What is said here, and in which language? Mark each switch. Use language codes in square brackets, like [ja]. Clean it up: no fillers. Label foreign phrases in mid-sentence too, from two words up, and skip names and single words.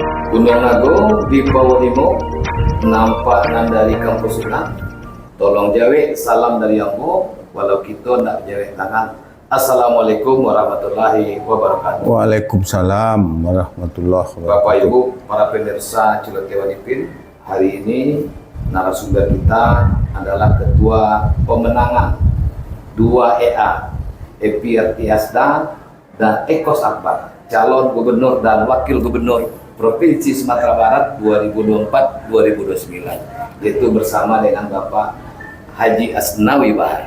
[min] Gunung Nago di Pawonimo nampak nan dari kampus Sunan. Tolong jawe salam dari Ambo walau kita nak jawe tangan. [ar] السلام عليكم ورحمة الله وبركاته. وعليكم السلام ورحمة الله وبركاته. [id] Bapak Ibu para pemirsa Ciletewan Ipin, hari ini narasumber kita adalah Ketua Pemenangan 2EA Epi Artiasda dan Ekos Akbar, calon gubernur dan wakil gubernur Provinsi Sumatera Barat 2024-2029, yaitu bersama dengan Bapak Haji Asnawi Bahar.